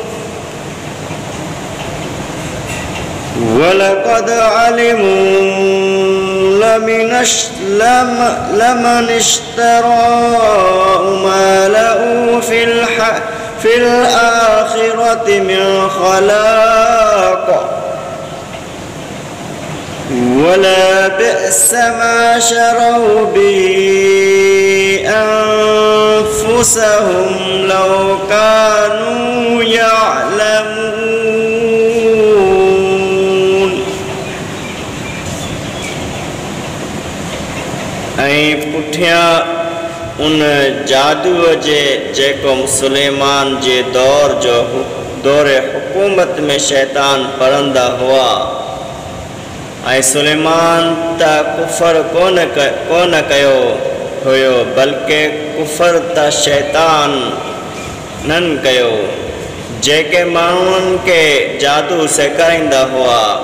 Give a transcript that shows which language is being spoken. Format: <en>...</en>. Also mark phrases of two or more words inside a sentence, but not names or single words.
<ar>ولقد علموا لمن اشتراه ما له في الآخرة من خلاق ولا بئس ما شروا به أنفسهم لو كانوا يعلمون</ar> <sd>ऐं पुठियां उन जादूअ जे जेको सुलेमान जे दौरे हुकूमत में शैतान पढ़ंदा हुआ ऐं सुलेमान त कुफर कोन कयो हुयो बल्कि कुफर त शैतान नन कयो जेके माण्हुनि खे जादू सेखारींदा हुआ</sd>